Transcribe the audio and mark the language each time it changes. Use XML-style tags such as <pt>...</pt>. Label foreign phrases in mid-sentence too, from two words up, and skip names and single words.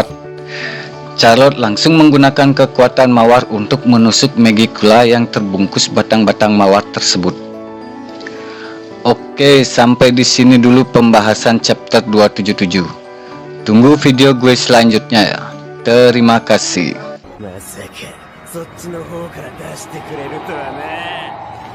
<id>Charlotte langsung menggunakan kekuatan mawar untuk menusuk Megicula yang terbungkus batang-batang mawar tersebut. Oke, sampai di sini dulu pembahasan chapter 277. Tunggu video gue selanjutnya ya. Terima kasih.</id> <ja>まさかそっちの方から出してくれるとはな。</ja>